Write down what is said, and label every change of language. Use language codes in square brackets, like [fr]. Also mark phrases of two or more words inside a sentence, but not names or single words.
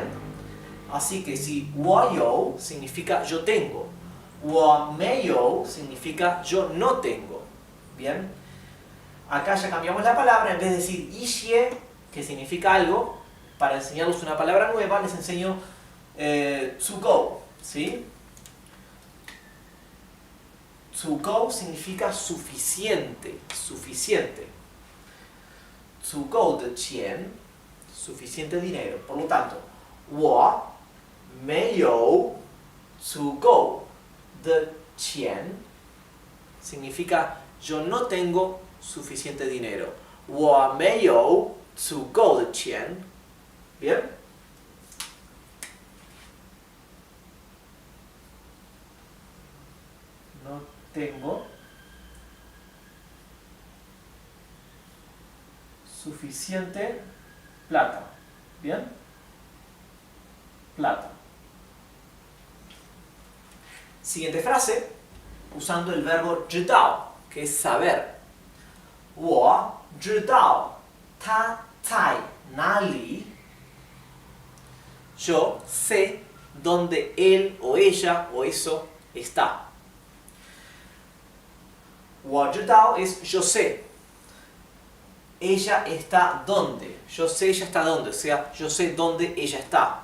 [es] Así que si [zh] 我有 [es] significa yo tengo, [zh] 我没有 [es] significa yo no tengo, ¿bien? Acá ya cambiamos la palabra, en vez de decir 一些, que significa algo, para enseñarles una palabra nueva, les enseño 足够, ¿sí? 足够 significa suficiente, suficiente. [zh] 足够的钱, [es] suficiente dinero. Por lo tanto, [zh] 我没有足够的钱 [es] significa yo no tengo suficiente dinero. [zh] 我没有足够的钱. [es] ¿Bien? No tengo suficiente plata. ¿Bien? Plata. Siguiente frase, usando el verbo 知道, que es saber. [zh] 我知道他在哪里. [es] Yo sé dónde él o ella o eso está. [zh] 我知道 [es] es yo sé. Ella está dónde. Yo sé ella está dónde. O sea, yo sé dónde ella está.